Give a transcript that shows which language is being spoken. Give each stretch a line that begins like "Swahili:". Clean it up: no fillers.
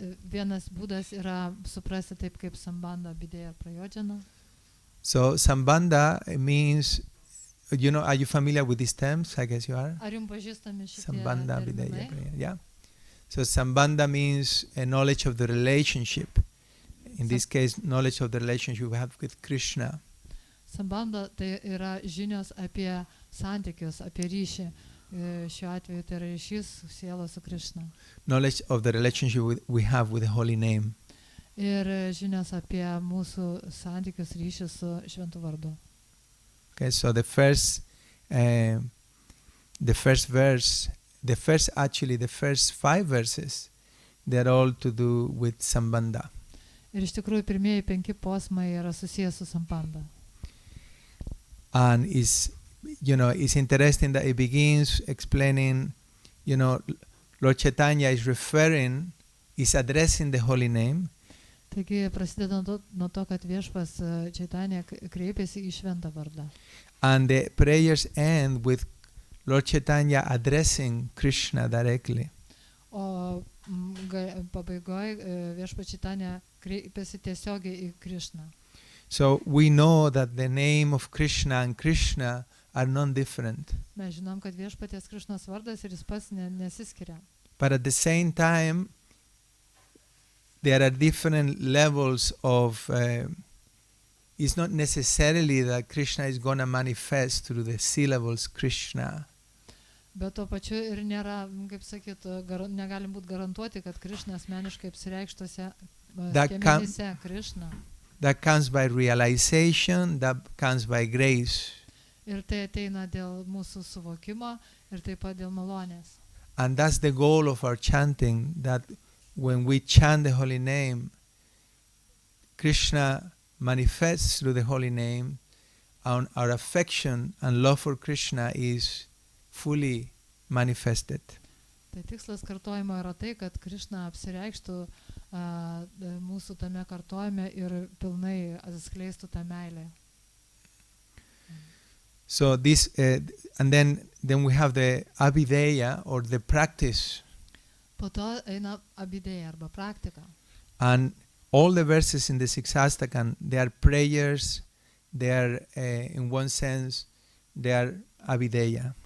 Lithuanian: Vienas būdas yra suprasti taip kaip sambandha, avideya ir prayojana.
English: So sambandha means, are you familiar with these terms? I guess you are.
Lithuanian: Ar jums pažįstami šitie
English: Sambandha, avideya,
Lithuanian: terminai?
English: prayoyana. Yeah. So sambandha means a knowledge of the relationship. In this case, knowledge of the relationship we have with Krishna.
Lithuanian: Sambandha tai yra žinios apie santykius, apie ryšį. Šiuo atveju tai yra ryšys sielos su Krishna.
English: Knowledge of the relationship we have with the holy name.
Lithuanian: Ir žinios apie mūsų santykius, ryšius su šventu vardu.
English: Okay, so the first first 5 verses, they're all to do with sambandha.
Lithuanian: Ir iš tikrųjų pirmieji 5 posmai yra susijęs su sambandha.
English: And it's interesting that it begins explaining, Lord Chaitanya is addressing the holy name.
Lithuanian: Taigi prasideda nuo to, kad viešpas Chaitanya kreipiasi į šventą vardą.
English: And the prayers end with Lord Chaitanya addressing Krishna directly.
Lithuanian: O pabaigoje viešpas Chaitanya kreipiasi tiesiogiai į Krishną.
English: So we know that the name of Krishna and Krishna are non-different.
Lithuanian: Mes žinom, kad viešpaties Krishnos vardas ir jis pats nesiskiria.
English: But at the same time, there are different levels of, it's not necessarily that Krishna is going to manifest through the syllables Krishna.
Lithuanian: Bet to pačiu ir nėra, kaip sakyt, negalim būti garantuoti, kad Krishna asmeniškai apsireikštuose skiemenyse Krishna.
English: That comes by realization, that comes by grace.
Lithuanian: Ir tai ateina dėl mūsų suvokimo ir taip pat dėl malonės.
English: And that's the goal of our chanting, that when we chant the holy name, Krishna manifests through the holy name, and our affection and love for Krishna is fully manifested.
Lithuanian: Tai tikslas kartojimo yra tai, kad Krishna apsireikštų mūsų tame kartojime ir pilnai atsiskleistų tą meilę.
English: So this, and then we have the avideya, or the practice.
Lithuanian: Po to eina abideja arba praktika.
English: And all the verses in the Sixastakam, they are prayers, they are, in one sense, they are avideya.